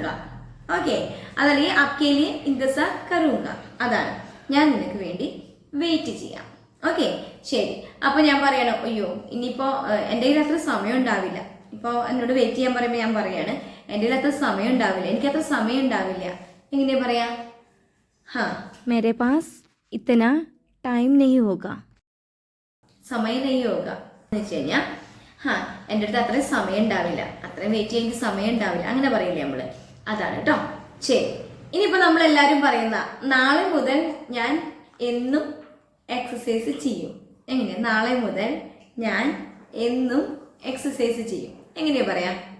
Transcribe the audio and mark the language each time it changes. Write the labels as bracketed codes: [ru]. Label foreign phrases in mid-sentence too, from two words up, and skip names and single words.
[ml] ഓക്കെ, അതല്ലെങ്കിൽ [hi] आपके लिए इंतज़ार करूँगा, [ml] അതാണ്. ഞാൻ നിനക്ക് വേണ്ടി വെയിറ്റ് ചെയ്യാം. ഓക്കെ, ശരി. അപ്പൊ ഞാൻ പറയണം, അയ്യോ ഇനിയിപ്പോ എൻ്റെ കയ്യിൽ അത്ര സമയം ഉണ്ടാവില്ല. ഇപ്പോൾ എന്നോട് വെയിറ്റ് ചെയ്യാൻ പറയുമ്പോൾ ഞാൻ പറയാണ്, എൻ്റെ കയ്യിൽ അത്ര സമയം ഉണ്ടാവില്ല, എനിക്കത്ര സമയം ഉണ്ടാവില്ല. എങ്ങനെയാ പറയാ? [hi] मेरे पास इतना टाइम नहीं होगा. [ml] സമയം [hi] नहीं होगा [ml] എന്ന് വെച്ച് കഴിഞ്ഞാൽ, എൻ്റെ അടുത്ത് അത്രയും സമയം ഉണ്ടാവില്ല, അത്രയും വെയിറ്റ് ചെയ്യാൻ സമയം ഉണ്ടാവില്ല, അങ്ങനെ പറയില്ലേ നമ്മള്, അതാണ് കേട്ടോ. ശരി, ഇനിയിപ്പോ നമ്മൾ എല്ലാവരും പറയുന്ന, നാളെ മുതൽ ഞാൻ എന്നും എക്സസൈസ് ചെയ്യും. എങ്ങനെയാ? നാളെ മുതൽ ഞാൻ എന്നും എക്സസൈസ് ചെയ്യും. എങ്ങനെയാ പറയാ?